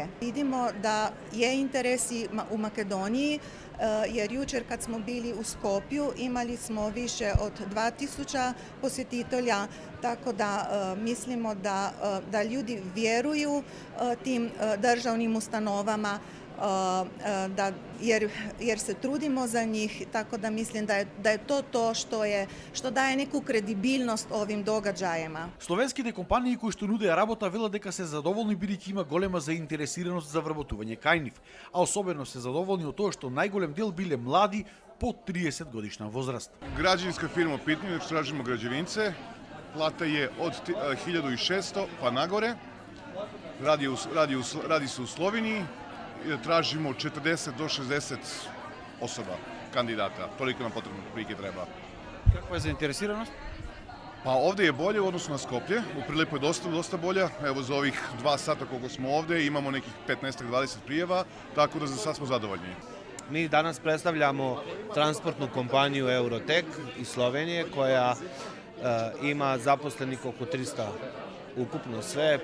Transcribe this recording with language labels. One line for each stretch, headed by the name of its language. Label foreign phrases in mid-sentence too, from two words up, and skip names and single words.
Croatian: Vidimo da je interes i u Makedoniji, jer jučer kad smo bili u Skopju imali smo više od 2000 posjetitelja, tako da mislimo da ljudi vjeruju tim državnim ustanovama, jer se trudimo za njih, tako da mislim da je to što daje neku kredibilnost ovim događajima.
Macedonian: Словенските компании кои што нудеа работа велат дека се задоволни бидејќи има голема заинтересираност за вработување кај нив, а особено се задоволни од тоа што најголем дел биле млади под 30 годишна возраст.
Serbian: Građevinska firma u pitanju, tražimo građevince, plata je od 1600 pa nagore, radi se u Sloveniji, tražimo 40 do 60 osoba, kandidata, toliko nam potrebno prilike treba.
Macedonian: Каква е заинтересираност?
Serbian: Pa ovde je bolje u odnosu na Skoplje, u Prilepu je dosta bolja, evo za ovih 2 sata koliko smo ovde imamo nekih 15-20 prijeva, tako da za sad smo zadovoljni. Mi danas predstavljamo transportnu kompaniju Eurotek iz Slovenije koja ima zaposlenih oko 300 ukupno sve.